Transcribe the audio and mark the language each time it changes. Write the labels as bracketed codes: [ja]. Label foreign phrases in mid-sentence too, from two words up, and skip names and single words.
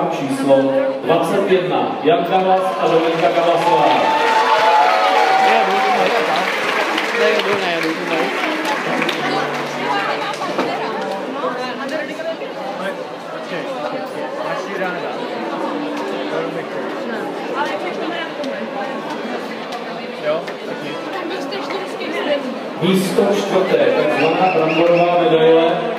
[cs] číslo 21 Jan Gavas a Dominika Gavasová. [vi] Đây là đứa này là đứa thứ mấy? [cs] Místo čtvrté, takzvaná bramborová medaile.